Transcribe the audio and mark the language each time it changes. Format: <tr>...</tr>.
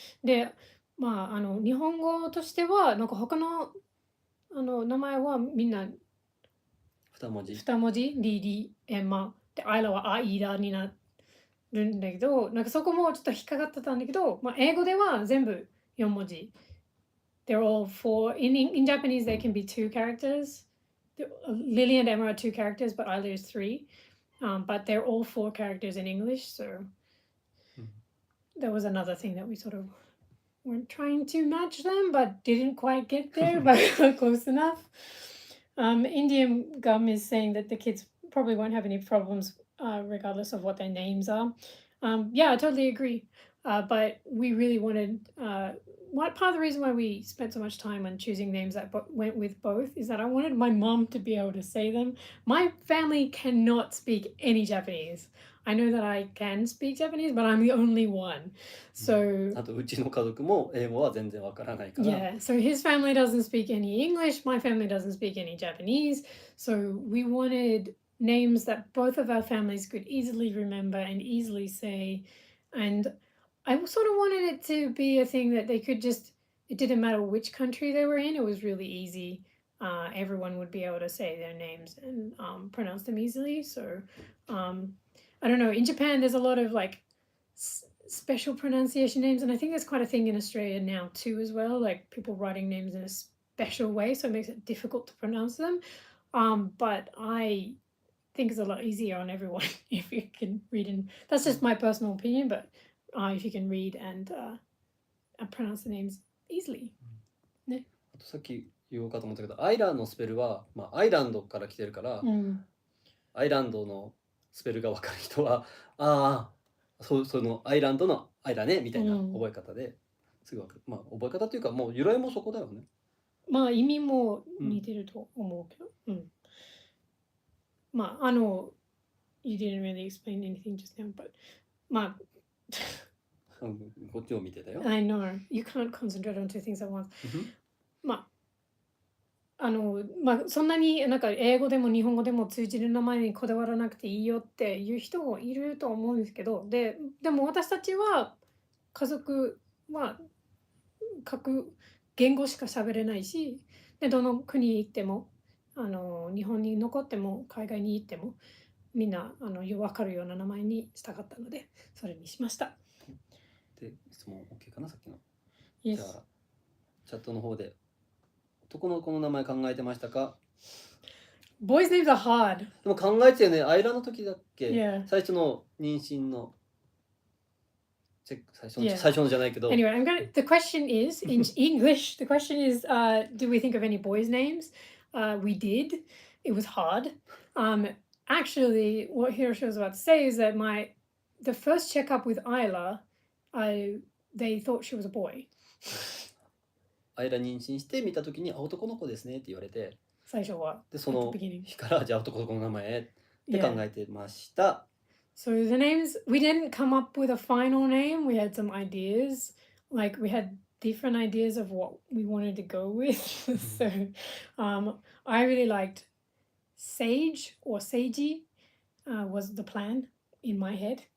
<ja>で、日本語としてはなんか他の名前はみんな2文字、リリ、エマで、アイラはアイラになるんだけど、なんかそこもちょっと引っかかってたんだけど、英語では全部4文字。</ja> <en>They're all four. In Japanese, they can be 2 characters. Lily and Emma are 2 characters, but Isla is 3. But they're all 4 characters in English, so that was another thing that we sort of weren't trying to match them, but didn't quite get there, but close enough. Indian Gum is saying that the kids probably won't have any problems regardless of what their names are. Yeah, I totally agree. but we really wanted, what part of the reason why we spent so much time on choosing names that went with both is that I wanted my mom to be able to say them. My family cannot speak any Japanese. I know that I can speak Japanese, but I'm the only one. So</en> <ja>あとうちの家族も英語は全然わからないから、</ja> <en>yeah, so his family doesn't speak any English, my family doesn't speak any Japanese. So we wanted names that both of our families could easily remember and easily say. And I sort of wanted it to be a thing that they could just, it didn't matter which country they were in, it was really easy. Everyone would be able to say their names and pronounce them easily. So I don't know, in Japan there's a lot of like special pronunciation names, and I think there's quite a thing in Australia now too as well, like people writing names in a special way, so it makes it difficult to pronounce them. But I think it's a lot easier on everyone if you can read, and that's just my personal opinion, but if you can read and pronounce the names easily.</en> <ja>あとさっき言おうかと思ったけど、アイラのスペルは、まあ、アイランドから来てるから、アイランドのスペルが分かる人は、ああ、そのアイランドのアイラねみたいな覚え方ですぐ分かる。まあ覚え方っていうか、もう由来もそこだよね。まあ意味も似てると思うけど、まあ</ja> <en>you didn't really explain anything just now, but</en> <ja>まあこっちを見てたよ。</ja> <en>I know, you can't concentrate on two things at once.</en> <ja>まあそんなになんか英語でも日本語でも通じる名前にこだわらなくていいよっていう人もいると思うんですけど、でも私たちは家族は各言語しか喋れないし、でどの国に行っても日本に残っても海外に行ってもみんな分かるような名前にしたかったのでそれにしました。で、質問 OK かな、さっきの。</ja> <en>Yes.</en> <ja>じゃあチャットの方で男の子の名前考えてましたか？</ja> <en>Boys' names are hard.</en> <ja>でも考えてたよね。アイラの時だっけ、</ja> <en>Yeah.</en> <ja>最初の妊娠のチェック、最初のじゃないけど。</ja> <en>Anyway, the question is, in English, the question is, do we think of any boys' names? We did. It was hard. Actually, what Hiroshi was about to say is that the first checkup with Isla, they thought she was a boy.</en> <ja>アイラ妊娠して見た時に男の子ですねって言われて、最初はでその日からじゃあ男の子の名前って考えてました。</ja> <en>So the names, we didn't come up with a final name. We had some ideas. Like we had different ideas of what we wanted to go with. So I really liked Sage or Seiji was the plan in my head.</en>